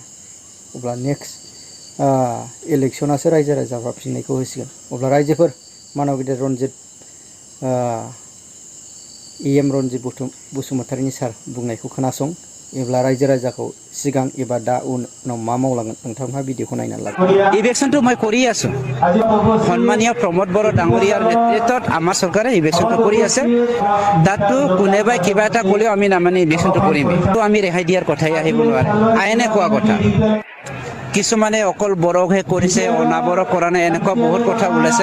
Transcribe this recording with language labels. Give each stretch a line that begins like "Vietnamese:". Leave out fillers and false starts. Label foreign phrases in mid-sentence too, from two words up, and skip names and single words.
Bodo: अब्ला
English: next election
Bodo: रायजो राजाफ्रा फिननायखौ होसिगोन। अब्ला रायजोफोर मानाव गेदेर रन्जित EM रन्जित बसुमतारीनि सार बुंनायखौ खोनासं। एब्ला रायजो राजाखौ सिगां एबा दा उनाव मा मावलांगोन नोंथांहा भिडिअखौ नायनानै ला।
Assamese: ইলেকশনটো মই কৰি আছো সন্মানীয় প্ৰমোদ বড়ো ডাঙৰীয়াৰ নেতৃত্বত আমাৰ চৰকাৰে ইলেকশনটো কৰি আছে। তাতো কোনোবাই কিবা এটা ক'লেও আমি নামানি ইলেকশনটো কৰিম। তো আমি ৰেহাই দিয়াৰ কথাই আহিব নোৱাৰে, আইনে কোৱা কথা। কিছুমানে অকল বড়োকহে কৰিছে, অনাবড়ো কৰা নাই, এনেকুৱা বহুত কথা ওলাইছে।